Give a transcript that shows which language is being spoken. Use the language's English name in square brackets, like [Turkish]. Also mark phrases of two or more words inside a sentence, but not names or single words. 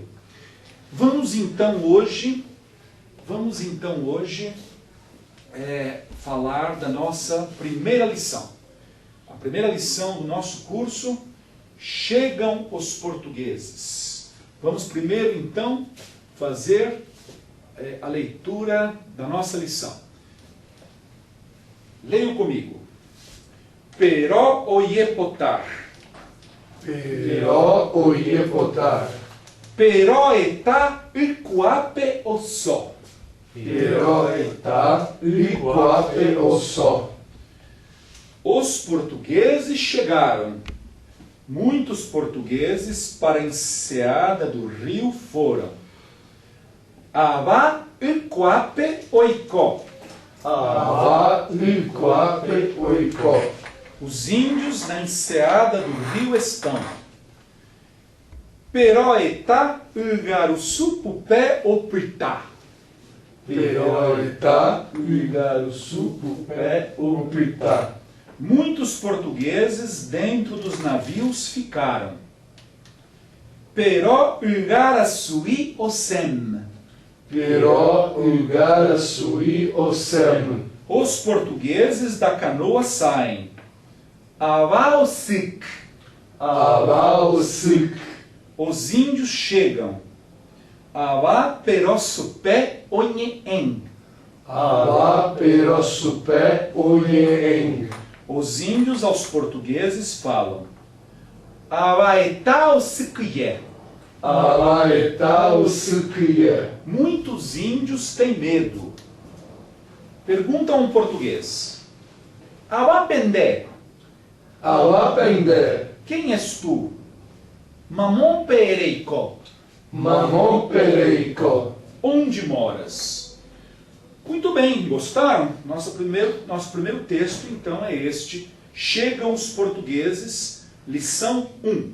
[Portuguese] Vamos então hoje falar da nossa primeira lição. A primeira lição do nosso curso: chegam os portugueses. Vamos primeiro então fazer a leitura da nossa lição. Leiam comigo. [Tupí] Però oiepotar. Però oiepotar. Però età iquape osso. Però età liquape osso. [Portuguese] Os portugueses chegaram. Muitos portugueses para a enseada do rio foram. [Tupí] Avá iquape oicó. Avá liquape oicó. [Portuguese] Os índios na enseada do rio estão. [Tupí] Però etá igaruçupupé opritá. Però etá igaruçupupé opritá. [Portuguese] Muitos portugueses dentro dos navios ficaram. [Tupí] Però igaraçuí ocem. Però igaraçuí ocem. [Portuguese] Os portugueses da canoa saem. [Tupí] Avá ocic. Avá ocic. [Portuguese] Os índios chegam. [Tupí] Avá peroçupé onheem. Avá peroçupé onheem. [Portuguese] Os índios aos portugueses falam. [Tupí] Avaetá ociquié. Avaetá ociquié. [Portuguese] Muitos índios têm medo. Pergunta a um português. [Tupí] Avá pendé. Avá pendé. [Portuguese] Quem és tu? [Tupí] Mamon pereicó. Mamon pereicó. [Portuguese] Onde moras? Muito bem, gostaram? Nosso primeiro texto, então, é este. Chegam os portugueses, lição 1.